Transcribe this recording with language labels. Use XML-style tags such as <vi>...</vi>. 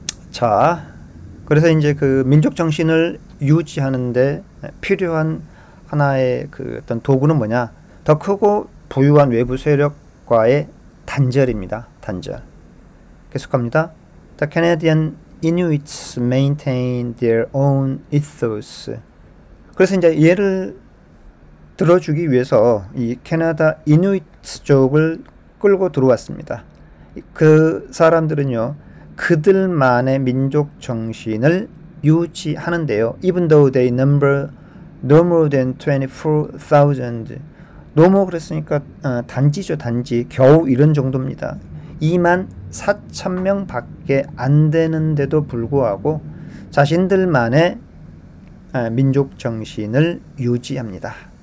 <ko>자, 그래서 이제 그 민족 정신을 유지하는데 필요한 하나의 그 어떤 도구는 뭐냐? 더 크고 부유한 외부 세력과의 단절입니다. 단절. 계속합니다.</ko> <en>The Canadian Inuits maintain their own ethos.</en> <ko>그래서 이제 예를 들어주기 위해서 이 캐나다 이누이트족을 끌고 들어왔습니다. 그 사람들은요, 그들만의 민족 정신을 유지하는데요.</ko> <en>Even though they number no more than 24,000.</en> <ko>노모 그랬으니까 단지죠. 단지. 겨우 이런 정도입니다. 24,000명 밖에 안 되는데도 불구하고 자신들만의 민족 정신을 유지합니다.</ko>